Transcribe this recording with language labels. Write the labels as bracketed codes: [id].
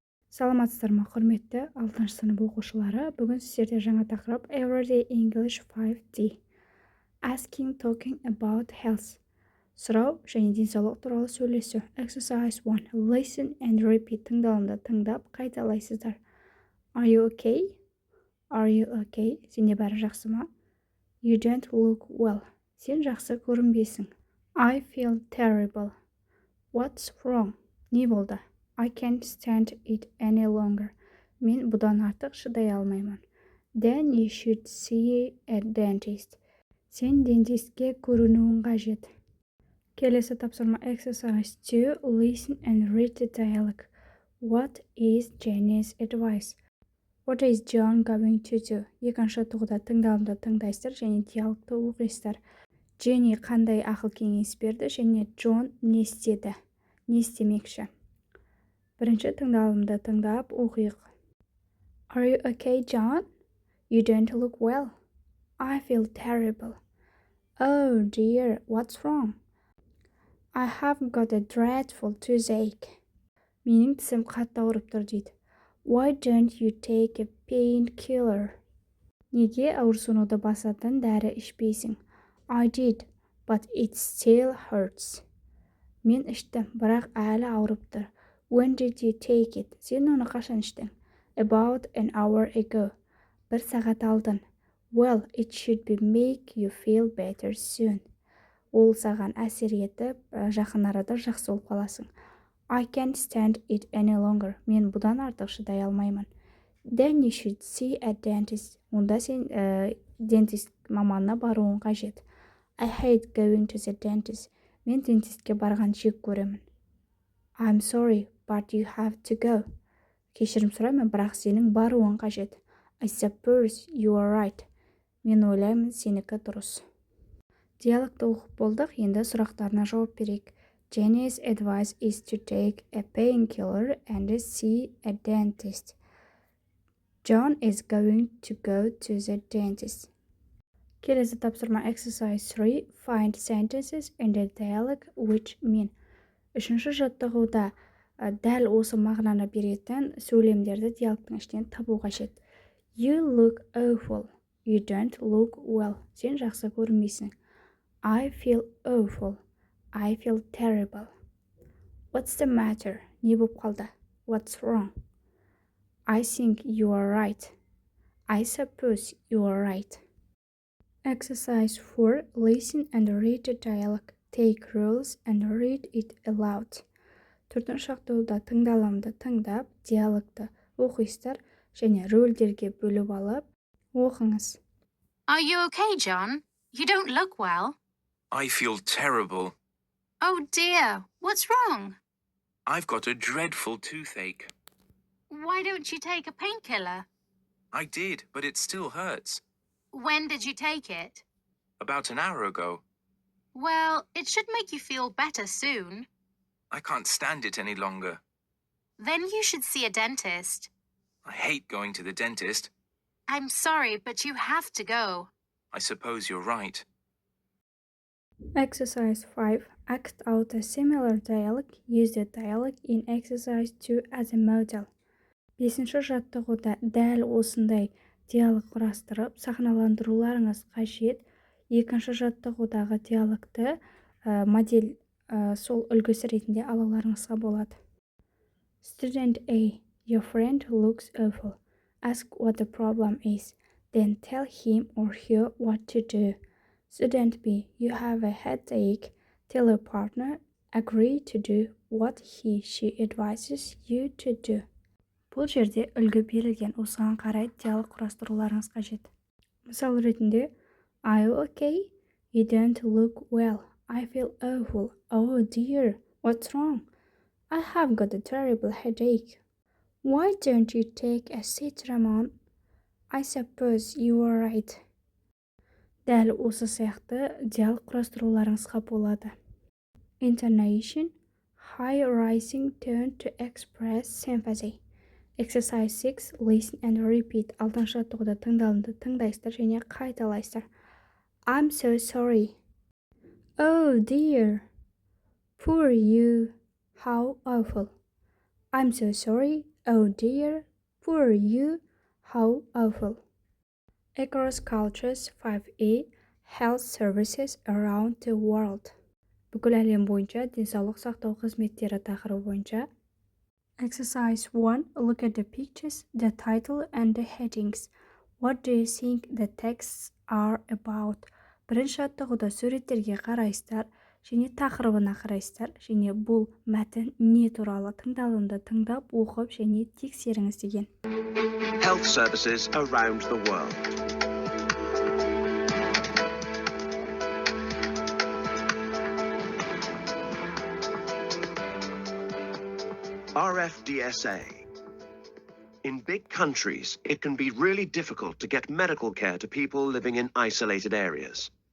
[kk] Саламатсыздар ма, құрметті 6 сынып оқушылары. Бүгін сіздерде жаңа тақырып Everyday English 5D. [en] Asking, talking about health. [kk] Сұрау және денсаулық туралы сөйлесу. [en] Exercise 1. Listen and repeat. [kk] Тыңдалымды тыңдап, қайталайсыздар. [en] Are you okay? Are you okay? [kk] Сенде бәрі жақсы ма? [en] You don't look well. [kk] Сен жақсы көрінбейсің. [en] I feel terrible. What's wrong? [kk] Не болды? [en] I can't stand it any longer. [kk] Мен бұдан артық шыдай алмаймын. [en] Then you should see a dentist. [kk] Сен дентистке көрінуің қажет. Келесі тапсырма exercise 2. [en] Listen and read the dialogue. What is Jenny's advice? What is John going to do? [kk] Екінші тұғыда тыңдалымды тыңдайсыздар және диалогты оқисыздар. Jenny қандай ақыл кеңес берді және Джон не істеді? Не істемекші? Бірінші тыңдалымды тыңдап оқиық. [en] Are you okay, John? You don't look well. I feel terrible. Oh dear, what's wrong? I have got a dreadful toothache. [kk] Менің тісім қатты ауырып тұр дейді. [en] Why don't you take a painkiller? [kk] Неге ауырсынуды басатын дәрі ішпейсің? [en] I did, but it still hurts. [kk] Мен іштім, бірақ әлі ауырып тұр. [en] When did you take it? [kk] Сен оны қашан іштің? [en] About an hour ago. [kk] Бір сағат алдын. [en] Well, it should be make you feel better soon. [kk] Ол саған әсер етіп, жақын арада жақсы болып қаласың. [en] I can't stand it any longer. [kk] Мен бұдан артық шыдай алмаймын. [en] Then you should see a dentist. [kk] Онда сен дентист маманына баруың қажет. [en] I hate going to the dentist. [kk] Мен дентистке барған жек көремін. [en] I'm sorry, but you have to go. [kk] Кешірім сұраймын, бірақ сенің баруың қажет. [en] I suppose you are right. [kk] Мен ойлаймын, сенікі дұрыс. Диалогты оқып болдық, енді сұрақтарына жауап берейік. [en] Jenny's advice is to take a painkiller and see a dentist. John is going to go to the dentist. [kk] Келесі тапсырма exercise 3. [en] Find sentences in the dialogue which mean. [kk] Үшінші жаттығуда дәл осы мағынаны беретін сөйлемдерді диалогтың ішінен табу қажет. [en] You look awful. You don't look well. [kk] Сен жақсы көрінбейсің. [en] I feel awful. I feel terrible. What's the matter? [kk] Не болып қалды? [en] What's wrong? I think you are right. I suppose you are right. Exercise 4. Listen and read the dialogue. Take rules and read it aloud. [kk] Төртінші жақтығуда тыңдалымды тыңдап, диалогты оқисыздар және рөлдерге бөліп алып, оқыңыз. [en] Are you okay, John? You don't look well. I feel terrible. Oh dear, what's wrong? I've got a dreadful toothache. Why don't you take a painkiller? I did, but it still hurts. When did you take it? About an hour ago. Well, it should make you feel better soon. I can't stand it any longer. Then you should see a dentist. I hate going to the dentist. I'm sorry, but you have to go. I suppose you're right. Exercise 5. Act out a similar dialogue. Use the dialogue in exercise 2 as a model. [kk] Бесінші жаттығуда дәл осындай диалог құрастырып, сахналандыруларыңыз қажет. Екінші жаттығудағы диалогты модель сол үлгісі ретінде алуларыңызға болады. [en] Student A. Your friend looks awful. Ask what the problem is. Then tell him or her what to do. Student B. You have a headache. Tell your partner. Agree to do what she advises you to do. [kk] Бұл жерде үлгі берілген, осыған қарай диалог құрастыруларыңыз қажет. Мысал ретінде, [en] Are you okay? You don't look well. I feel awful. Oh dear, what's wrong? I have got a terrible headache. Why don't you take a citramon? I suppose you are right. [kk] Дәл осы сияқты диалог құрастыруларыңызға болады. [en] Intonation, high rising tone to express sympathy. Exercise 6. Listen and repeat. [kk] Алтыншы жаттығуда тыңдалымды тыңдайсыздар және қайталайсыздар. [en] I'm so sorry. Oh dear. Poor you. How awful. I'm so sorry. Oh dear. Poor you. How awful. Across cultures 5A Health Services Around the World. [kk] Бүкіл әлем бойынша денсаулық сақтау қызметтері тақырыбы бойынша. [en] Exercise 1. Look at the pictures, the title and the headings. What do you think the texts are about? [kk] Бірінші аттығуда суреттерге қарайсыздар және тақырыбына қарайсыздар және бұл мәтін не туралы тыңдалымды тыңдап оқып және тексеріңіз деген. [en] Health services around the world. RFDSA. In big countries, it can be really difficult to get medical care to people living in isolated areas.